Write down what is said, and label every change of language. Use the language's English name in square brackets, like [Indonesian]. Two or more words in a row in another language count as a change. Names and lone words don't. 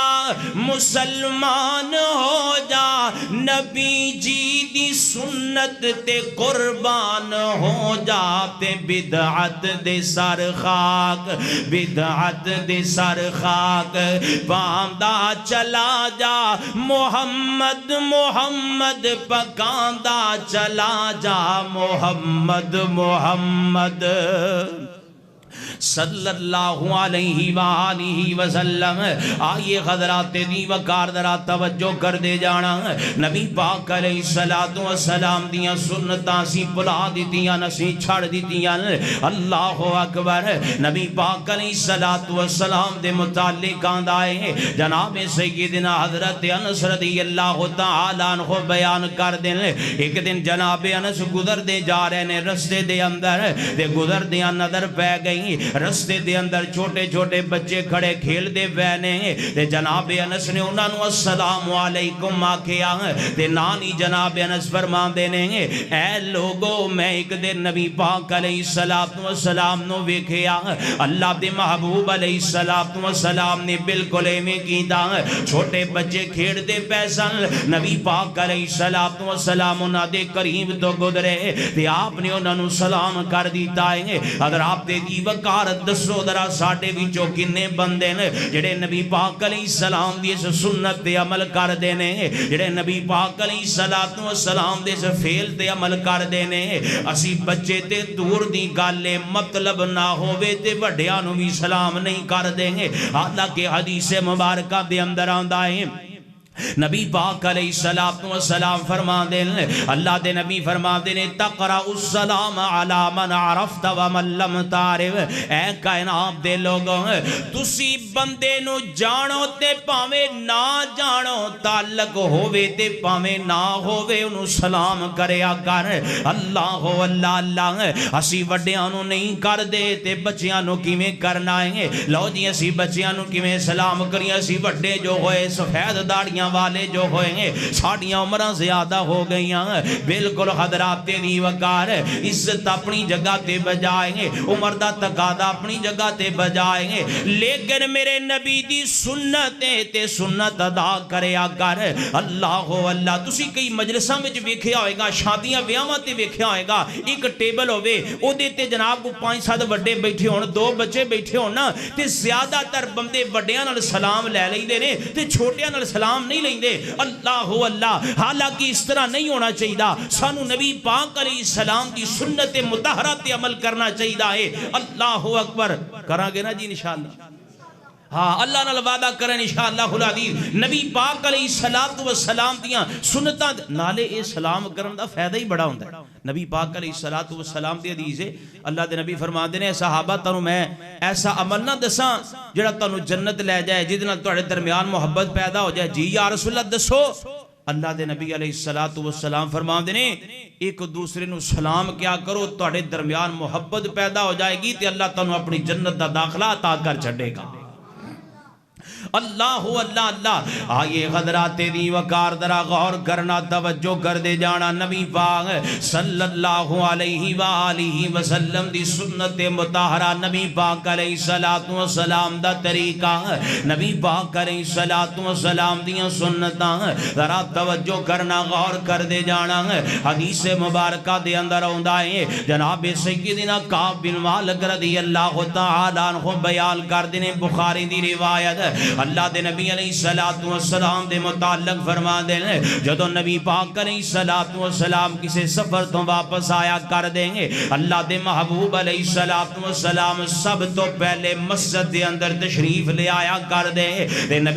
[Punjabi] مسلمان ہو جا نبی جی دی سنت تے قربان ہو جا تے بدعت دے سر خاک بدعت دے سر خاک پاندا چلا جا محمد محمد پکاندا چلا جا محمد محمد [Arabic] صلی اللہ علیہ وآلہ وسلم [Punjabi] آئیے حضرات دی وقار ذرا توجہ کر دے جانا نبی پاک [Arabic] علیہ الصلوۃ والسلام [Punjabi] دیاں سنتاں سی بلا دیتیاں نسی چھڑ دیتیاں [Arabic] اللہ اکبر [Punjabi] نبی پاک [Arabic] علیہ الصلوۃ والسلام [Punjabi] دے متعلق آندا ہے جناب سیدنا حضرت انس [Arabic] رضی اللہ تعالی عنہ [Punjabi] بیان کر دیں ایک دن جناب انس گزر دے جا رہے نے رستے دے اندر تے گزر دیاں نظر پہ گئی رستے دے اندر چھوٹے چھوٹے بچے کھڑے کھیل دے وینے تے جناب انس نے انہاں نو [Arabic] السلام علیکم [Punjabi] آکھیا تے نانی جناب انس فرمان دے نے اے لوگو میں ایک دن نبی پاک [Arabic] علیہ الصلوۃ والسلام [Punjabi] نو ویکھیا اللہ دے محبوب [Arabic] علیہ الصلوۃ والسلام [Punjabi] نے بالکل ایویں کیتا چھوٹے بچے کھیل دے پیسن نبی پاک [Arabic] علیہ الصلوۃ والسلام [Punjabi] انہاں دے قریب تو گزرے تے آپ نے انہاں نو سلام کر دیتا ہے اگر آپ دے دی وقار دسو ذرا ساڈے وچوں کنے بندے نے جڑے نبی پاک [Arabic] علیہ السلام [Punjabi] دی اس سنت تے عمل کر دے نے جڑے نبی پاک [Arabic] علیہ الصلوۃ والسلام [Punjabi] دے اس فعل تے عمل کر دے نے اسی بچے تے دور دی گل مطلب نہ ہووے تے وڈیاں نو بھی سلام نہیں کر دیں گے حالانکہ حدیث مبارکہ دے اندر آندا ہے نبی پاک [Arabic] علیہ الصلوۃ والسلام [Punjabi] فرما دے اللہ دے نبی فرما دے [Arabic] تقرأ السلام علی من عرفت ومن لم تعرف [Punjabi] اے کائنات دے لوگوں تسی بندے نو جانو تے پاویں نہ جانو تعلق ہووے تے پاویں نہ ہووے انہوں سلام کریا کر اللہ اللہ اللہ اسی وڈیاں نو نہیں کر دے تے بچیاں نو کیویں کرنا ہے لو جی اسی بچیاں نو کیویں سلام کریاں اسی وڈے جو ہوئے سفید داڑیاں والے جو ہوئے ہیں ساڑیاں عمرہ زیادہ ہو گئیاں بالکل حضرات دی وقار عزت اپنی جگہ تے بجائیں گے عمر دا تقاضا اپنی جگہ تے بجائیں گے لیکن میرے نبی دی سنتیں تے سنت ادا کریا کر اللہ اللہ تسی کئی مجلساں وچ ویکھیا ہوئے گا شادیاں بیاواں تے ویکھیا ہوئے گا ایک ٹیبل ہوئے او دے تے جناب کو 5-7 بڑے بیٹھے ہون 2 بچے بیٹھے ہون نا تے زیادہ تر بندے بڑیاں نال سلام لے لیندے نے تے چھوٹیاں نال سلام نہیں لیں دے اللہ اللہ حالانکہ اس طرح نہیں ہونا چاہیے سانو نبی پاک [Arabic] علیہ السلام [Punjabi] دی سنت مطہرہ تے عمل کرنا چاہیے [Arabic] اللہ اکبر [Punjabi] کران گے نا جی انشاءاللہ ہاں اللہ نال وعدہ کریں [Arabic] انشاءاللہ العزیز [Punjabi] نبی پاک [Arabic] علیہ الصلوۃ والسلام [Punjabi] دیاں سنتاں نالے اے سلام کرن دا فائدہ ہی بڑا ہوندا ہے نبی پاک [Arabic] علیہ الصلوۃ والسلام [Punjabi] دی حدیث ہے اللہ دے نبی فرماندے نے صحابہ تانوں میں ایسا عمل نہ دساں جڑا تانوں جنت لے جائے جس نال تواڈے درمیان محبت پیدا ہو جائے جی [Arabic] یا رسول اللہ [Punjabi] دسو اللہ دے نبی [Arabic] علیہ الصلوۃ والسلام [Punjabi] فرماندے نے ایک دوسرے نو سلام کیا کرو تواڈے درمیان محبت پیدا ہو جائے گی تے اللہ تانوں اپنی جنت دا داخلہ عطا کر چھڈے گا اللہ اللہ اللہ آئیے حضرات دی وقار ذرا غور کرنا توجہ کر دے جانا نبی پاک [Arabic] صلی اللہ علیہ وآلہ وسلم [Punjabi] دی سنت مطہرہ نبی پاک [Arabic] علیہ الصلوۃ والسلام [Punjabi] دا طریقہ نبی پاک [Arabic] علیہ الصلوۃ والسلام [Punjabi] دیاں سنتاں ذرا توجہ کرنا غور کر دے جانا حدیث مبارکہ دے اندر آندا ہے جناب سیدنا کعب بن مالک [Arabic] رضی اللہ تعالی عنہ [Punjabi] بیان کر دے بخاری دی روایت اللہ دے نبی [Arabic] علیہ السلام [Punjabi] دے متعلق فرما دے جدو نبی پاک [Arabic] علیہ السلام [Punjabi] کسی سفر تو واپس آیا کر دیں گے اللہ دے محبوب [Arabic] علیہ السلام [Punjabi] سب تو پہلے مسجد دے اندر تشریف لے آیا کر دیں تے نبی